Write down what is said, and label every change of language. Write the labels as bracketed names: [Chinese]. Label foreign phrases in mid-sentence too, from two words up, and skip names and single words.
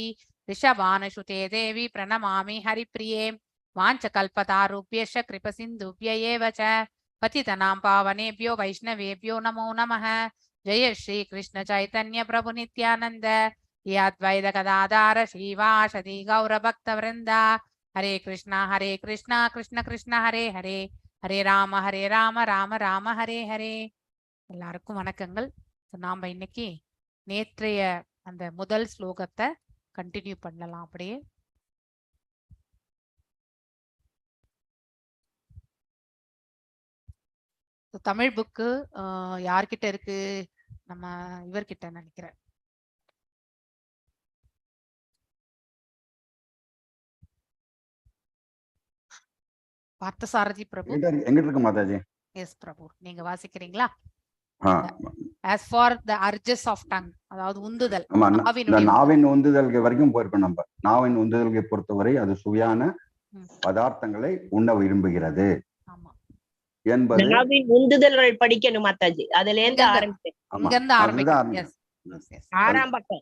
[Sanskrit] ऋषभानुसुते देवी प्रणमामि हरिप्रिये वाञ्छकल्पतारुभ्यश्च कृपसिन्धुभ्य एव च पतितनां पावनेभ्यो वैष्णवेभ्यो नमो नमः जय श्री कृष्ण चैतन्य प्रभु नित्यानंद श्री अद्वैत गदाधर श्रीवासदि गौरभक्तवृंद हरे कृष्णा कृष्ण कृष्ण हरे हरे हरे राम राम राम हरे हरे. [Tamil] எல்லாருக்கும் வணக்கங்கள். நாம இன்னைக்கு நேற்றைய அந்த முதல் ஸ்லோகத்தை கண்டினியூ பண்ணலாம். அப்படியே தமிழ் புக்கு யார்கிட்ட இருக்கு? நம்ம இவர்கிட்ட நினைக்கிறேன். பார்த்தசாரதி பிரபு எங்க இருக்கு மாதாஜி? எஸ் பிரபு, நீங்க வாசிக்கிறீங்களா? [English] as for the urges of tongue, [Tamil] அதாவது உந்துதல், நாவின் உந்துதல் வரைக்கும் போயிருக்கோம். நம்ம நாவின் உந்துதல்களை பொறுத்தவரை அது சுவையான பதார்த்தங்களை உண்ண விரும்புகிறது என்பது நாவின் உந்துதல்கள் படிக்கணும் மாதாஜி. அதுல இருந்து ஆறாம் பக்கம்